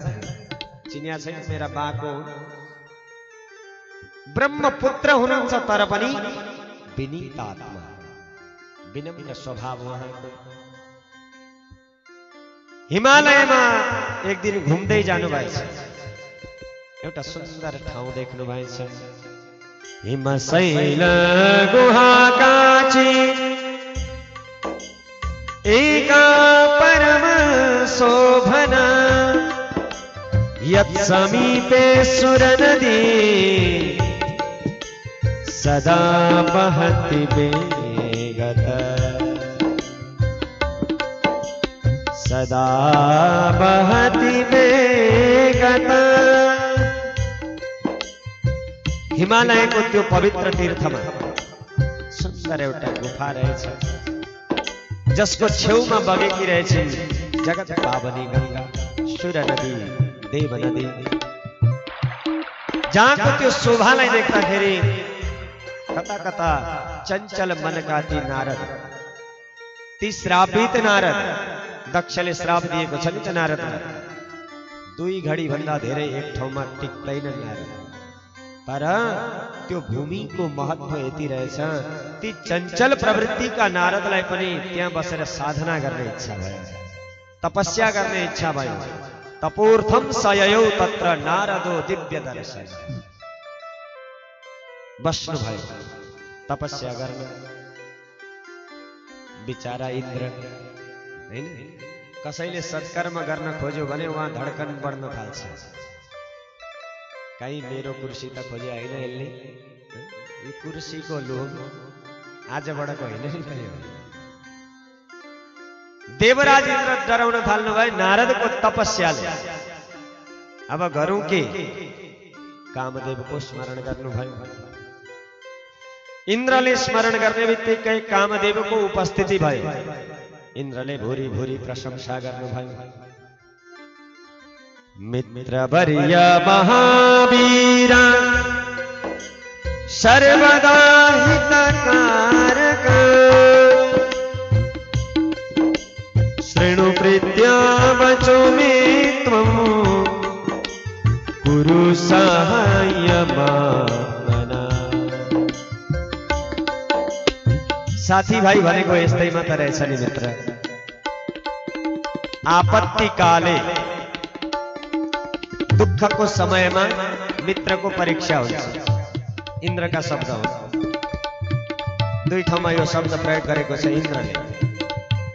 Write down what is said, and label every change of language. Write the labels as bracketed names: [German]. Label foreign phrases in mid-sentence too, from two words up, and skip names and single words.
[Nepali] चिनिया छैन, मेरा बाको ब्रह्मपुत्र हुनुहुन्छ तर पनि विनीत आत्मा, विनम्र स्वभाव उहाँको। हिमालयमा एक दिन घुम्दै जानु भएछ, एउटा सुन्दर ठाउँ देख्नु भएछ। [Sanskrit] हिमशैल गुहा काची एका परम शोभना, यत् समीपे सुर नदी सदा बहति वेगतः, सदा बहति वेगतः। [Nepali] हिमालयको त्यो पवित्र तीर्थमा सुन्दर एउटा गुफा रहेछ, जसको छेउमा बगेकी रहेछ जगत पावनी गंगा, सुर नदी, देव नदी। जहाँको त्यो शोभालाई देख्दाखेरि कता कता चञ्चल मनका ती नारद, ती श्रापित नारद, दक्षले श्राप दिएको छ नि त नारदलाई, 2 घडी भन्दा धेरै एक ठाउँमा टिक्दैनन् नारद। तर त्यो भूमिको महत्व यति रहेछ, ती चञ्चल प्रवृत्तिका नारदलाई पनि त्यहाँ बसेर साधना गर्ने इच्छा भयो, तपस्या गर्ने इच्छा भयो। [Sanskrit] तपोर्थम सययौ तत्र नारदो दिव्य दर्शन, [Nepali] बस्नु भयो तपस्या गर्न। बिचारा इन्द्र हैन, कसैले सत्कर्म गर्न खोज्यो भने उहाँ धड्कन बढ्न थाल्छ, कहीं मेरो कुर्सी त खोजे होइन यसले, यो कुर्सीको लोभ आजबाटको होइन नि त। देवराज इन्द्र डराउन थाल्नु भयो नारदको तपस्याले। अब गरौं के, कामदेवको स्मरण गर्नुभयो। इन्द्रले स्मरण गर्ने बित्तिकै कामदेवको उपस्थिति भयो। इन्द्रले भूरि भूरि प्रशंसा गर्नुभयो। [Sanskrit] मित्रवर्य महावीर सर्वदा हितकारक, शृणु प्रीत्या वचो मे त्वं कुरु साहाय्यमात्मना। [Nepali] साथी भाइ भनेको यस्तै मात्र रहेछ नि मित्र। [Sanskrit] आपत्ति काले, [Nepali] दुःखको समयमा मित्रको परीक्षा हुन्छ। इन्द्रका शब्द हो, दुई ठाउँमा यो शब्द प्रयोग गरेको छ इन्द्रले।